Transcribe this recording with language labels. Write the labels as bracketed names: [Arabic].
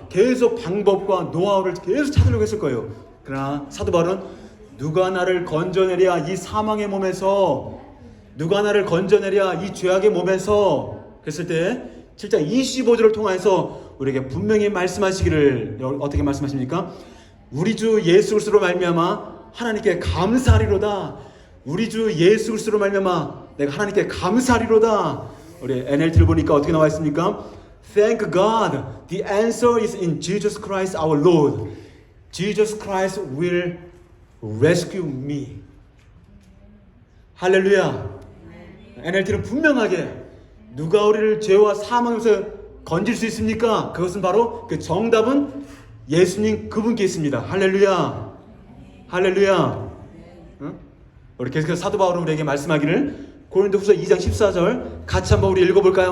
[Korean] 계속 방법과 노하우를 계속 찾으려고 했을 거예요. 그러나 사도 바울은 누가 나를 건져내랴 이 사망의 몸에서, 누가 나를 건져내랴 이 죄악의 몸에서, 그랬을 때 7장 25절을 통해서 우리에게 분명히 말씀하시기를, 어떻게 말씀하십니까? 우리 주 예수 그리스도로 말미암아 하나님께 감사하리로다. 우리 주 예수 그리스도로 말미암아 내가 하나님께 감사하리로다. 우리 NLT를 보니까 어떻게 나와 있습니까? [English] Thank God, the answer is in Jesus Christ our Lord. Jesus Christ will rescue me. [Korean] 할렐루야. NLT는 분명하게 누가 우리를 죄와 사망에서 건질 수 있습니까? 그것은 바로 그 정답은 예수님 그분께 있습니다. 할렐루야. 할렐루야. 응? 우리 계속해서 사도 바울은 우리에게 말씀하기를 고린도후서 2장 14절 같이 한번 우리 읽어볼까요?